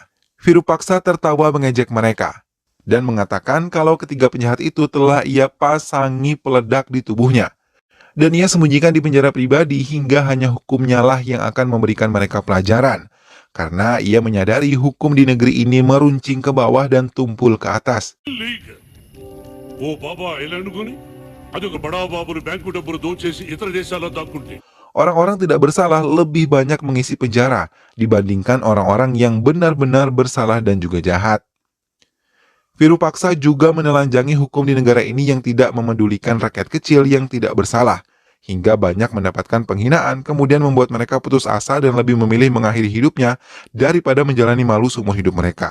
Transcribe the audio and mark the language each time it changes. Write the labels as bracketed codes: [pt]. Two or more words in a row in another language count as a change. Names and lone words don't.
[id] Virupaksa tertawa mengejek mereka dan mengatakan kalau ketiga penjahat itu telah ia pasangi peledak di tubuhnya. Dan ia sembunyikan di penjara pribadi hingga hanya hukumnya lah yang akan memberikan mereka pelajaran. Karena ia menyadari hukum di negeri ini meruncing ke bawah dan tumpul ke atas. [te] ఓ బాబా ఎలా అనుకుని అది ఒక బడా బాబుని బ్యాంకు డబ్బులు దోచేసి ఇతర దేశాల్లో దాక్కుంటే [id] Orang-orang tidak bersalah lebih banyak mengisi penjara dibandingkan orang-orang yang benar-benar bersalah dan juga jahat. Virupaksa juga menelanjangi hukum di negara ini yang tidak memedulikan rakyat kecil yang tidak bersalah, hingga banyak mendapatkan penghinaan, kemudian membuat mereka putus asa dan lebih memilih mengakhiri hidupnya daripada menjalani malu seumur hidup mereka.